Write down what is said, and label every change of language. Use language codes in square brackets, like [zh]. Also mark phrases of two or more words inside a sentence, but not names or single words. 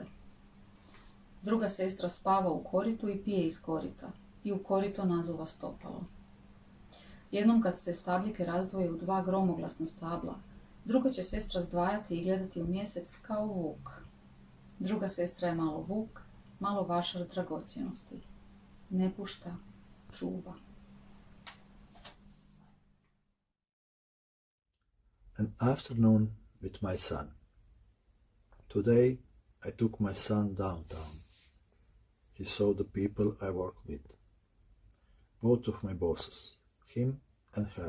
[hr] Druga sestra spava u koritu i pije iz korita i u korito nazuva stopalo. Jednom kad se stabljike razdvoje u dva gromoglasna stabla, druga će sestra zdvajati i gledati u mjesec kao vuk. Druga sestra je malo vuk, malo vašar dragocjenosti. Ne pušta, čuva. [en] An afternoon with my son. Today I took my son downtown. He saw the people I work with. Both of my bosses, him and her.